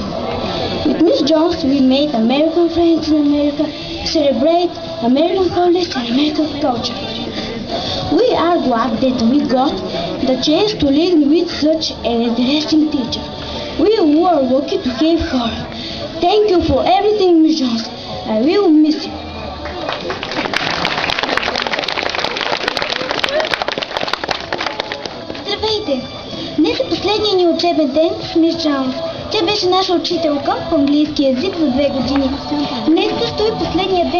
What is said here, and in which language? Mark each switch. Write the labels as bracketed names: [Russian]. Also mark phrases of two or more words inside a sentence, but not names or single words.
[English] With Miss Jones, we made American friends in America, celebrate American holidays and American culture. We are glad that we got the chance to learn with such an interesting teacher. We were lucky to have her. Thank you for everything, Miss Jones. I will miss you. [Bulgarian] Здравейте! Днес е последния ни учебен ден с Мис Джонс. Тя беше наша учителка по английски език за 2 години. Днес предстои последния ден